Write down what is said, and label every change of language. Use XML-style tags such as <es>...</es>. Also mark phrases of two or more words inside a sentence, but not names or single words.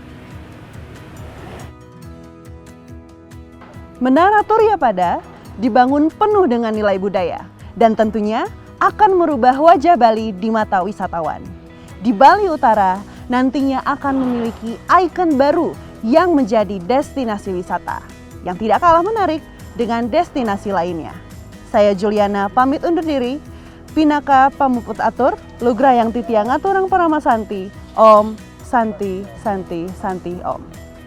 <id>Menara Turya Pada dibangun penuh dengan nilai budaya dan tentunya akan merubah wajah Bali di mata wisatawan. Di Bali Utara nantinya akan memiliki ikon baru yang menjadi destinasi wisata yang tidak kalah menarik dengan destinasi lainnya. Saya Juliana pamit undur diri.</id> <ban>Pinaka pamuput atur, lugra yang titiang aturang paramasanti.</ban> <sa>Om Santi Santi Santi Om.</sa>